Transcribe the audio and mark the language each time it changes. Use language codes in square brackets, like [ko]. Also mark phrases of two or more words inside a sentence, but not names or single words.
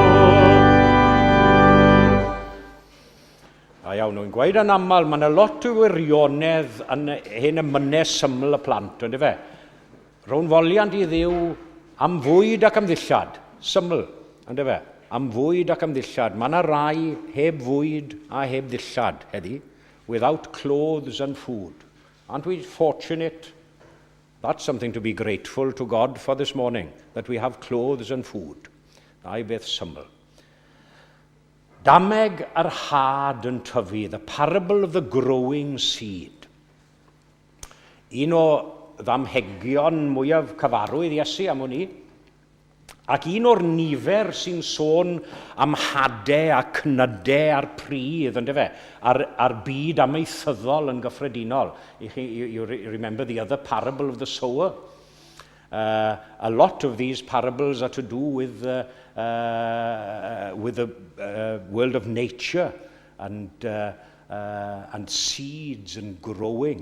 [cy] A iawn, nhw'n gweud yn aml, mae yna lot o wirionedd yn hyn y mynes syml y plant, ynddo fe? Rown foliant i Dduw am fwyd ac am ddillad, syml, ynddo fe? Am fwyd ac am ddillad. Mae yna rai heb fwyd a heb ddillad heddi, [en] without clothes and food. Aren't we fortunate? That's something to be grateful to God for this morning, that we have clothes and food. [cy] Ai beth syml. Dameg yr had yn tyfu, [en] the parable of the growing seed. [cy] Un o ddamhegion mwyaf cyfarwydd Iesu am hwnni, ac un o'r nifer sy'n sôn am hadau a cnydau a'r pridd, ynddo fe, a'r byd amaethyddol yn gyffredinol. [en] You remember the other parable of the sower? A lot of these parables are to do with the world of nature and seeds and growing.